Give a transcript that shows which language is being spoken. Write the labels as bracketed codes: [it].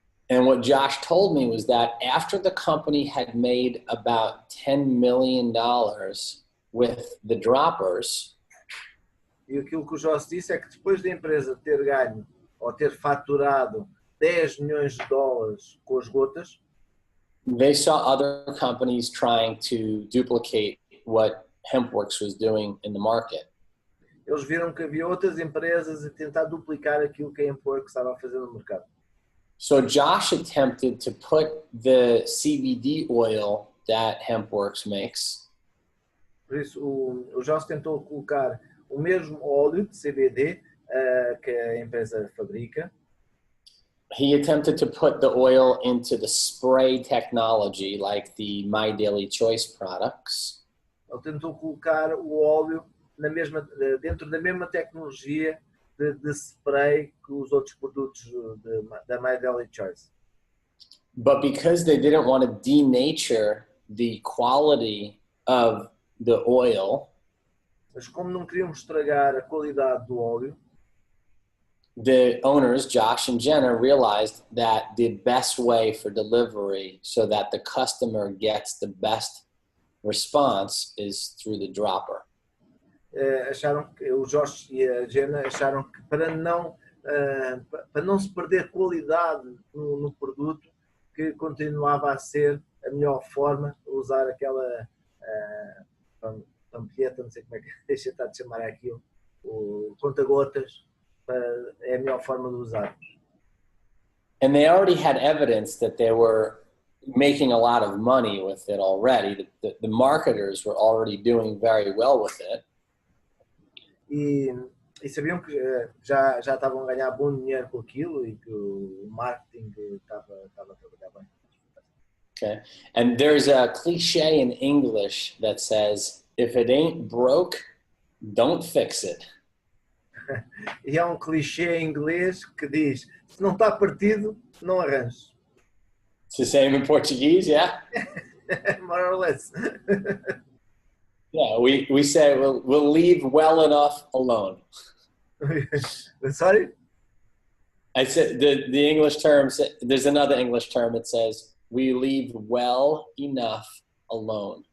[en] And what Josh told me was that after the company had made about $10 million with the droppers, [pt] e aquilo que o Josh disse é que depois da empresa ter ganho ou ter faturado 10 milhões de dólares com as gotas, [en] they saw other companies trying to duplicate what HempWorks was doing in the market. [pt] Eles viram que havia outras empresas a tentar duplicar aquilo que a HempWorks estava a fazer no mercado. [en] So Josh attempted to put the CBD oil that HempWorks makes. [pt] Por isso, o Josh tentou colocar o mesmo óleo de CBD que a empresa fabrica. [en] He attempted to put the oil into the spray technology like the My Daily Choice products. [pt] Ele tentou colocar o óleo dentro da mesma tecnologia de spray que os outros produtos da My Daily Choice. [en] But because they didn't want to denature the quality of the oil, [pt] mas como não queríamos estragar a qualidade do óleo, [en] the owners, Josh and Jenna, realized that the best way for delivery so that the customer gets the best response is through the dropper. [pt] Acharam que o Josh e a Jenna acharam que para não se perder qualidade no produto, que continuava a ser a melhor forma usar aquela pampilheta, não sei como é que deixa estar de chamar aquilo, o conta-gotas, é a melhor forma de usar. [en] And they already had evidence that they were making a lot of money with it already. The marketers were already doing very well with it. [pt] E sabiam que já estavam a ganhar bom dinheiro com aquilo e que o marketing estava a trabalhar bem. [en] Okay. And there's a cliche in English that says, if it ain't broke, don't fix it. [pt] E há um clichê em inglês que diz, se não está partido, não arranjes. [en] It's the same in Portuguese, yeah? More or less. Yeah, we say we'll leave well enough alone. Sorry? I said the English term, there's another English term, it says, we leave well enough alone.